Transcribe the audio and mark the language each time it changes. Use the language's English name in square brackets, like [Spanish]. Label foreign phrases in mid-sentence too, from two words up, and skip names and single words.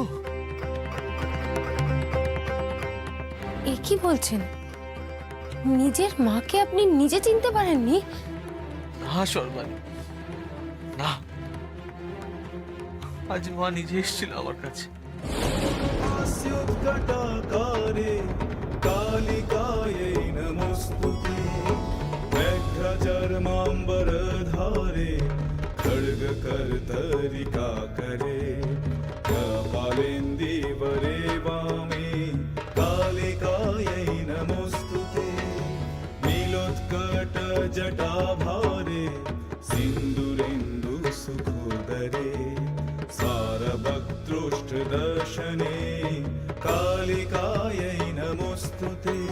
[Bangla] এ কি বলছেন? নিজের মাকে আপনি নিজে চিনতে পারেননি? না সর্বাণী, না, আজ মা নিজে এসেছিল আমার কাছে। [Sanskrit] हास्योत्कटाकारे कालिकायै नमोऽस्तुते व्याघ्रचर्माम्बरधारे खड्गकर्तरिकाकरे कपालेन्दीवरे वामे कालिकायै नमोऽस्तुते नीलोत्कटजटाभारे सिन्दूरेन्दुसुखोदरे सारभक्तृष्टदर्शने कालिकायै नमोऽस्तुते